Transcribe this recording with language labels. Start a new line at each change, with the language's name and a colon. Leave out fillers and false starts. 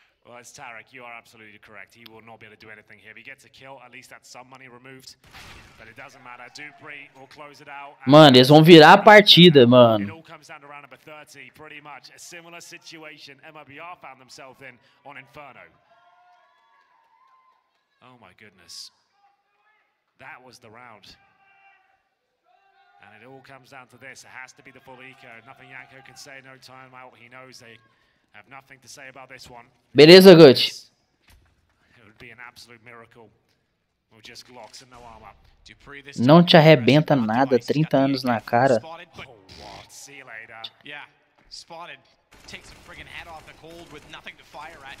English: Well, it's Tarek, you are absolutely correct. He will not be able to do anything here. If he gets a kill, at least that's some money removed. But it doesn't matter. Dupree will close it out.
Portuguese: Mano, eles vão virar a partida, mano.
English: It all comes down to round number 30, pretty much a similar situation MIBR found themselves in on Inferno. Oh my goodness. That was the round. And it all comes down to this. It has to be the full eco. Nothing Yanko can say, no timeout. He knows they have nothing to say about this one.
Portuguese: Beleza, Gucci.
English: It would be an absolute miracle. We'll just Glocks and no armor.
Portuguese: Não te arrebenta nada, 30 anos na cara.
English: Oh, what? See you later. Yeah, spotted. Takes a friggin' head off the cold with nothing to fire at.